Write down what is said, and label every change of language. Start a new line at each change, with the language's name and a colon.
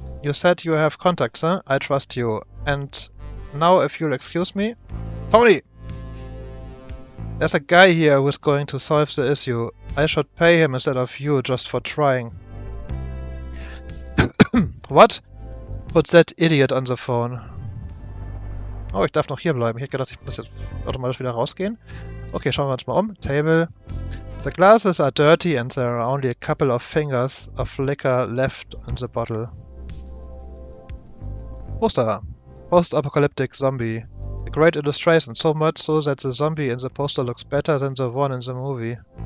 English: You said you have contacts, huh? I trust you. And now if you'll excuse me... Tony! There's a guy here who's going to solve the issue. I should pay him instead of you just for trying. What? Put that idiot on the phone.
German: Oh, ich darf noch hier bleiben. Ich hätte gedacht, ich muss jetzt automatisch wieder rausgehen. Okay, schauen wir uns mal um.
English: Table. The glasses are dirty and there are only a couple of fingers of liquor left in the bottle. Poster. Post-apocalyptic zombie. A great illustration, so much so that the zombie in the poster looks better than the one in the movie.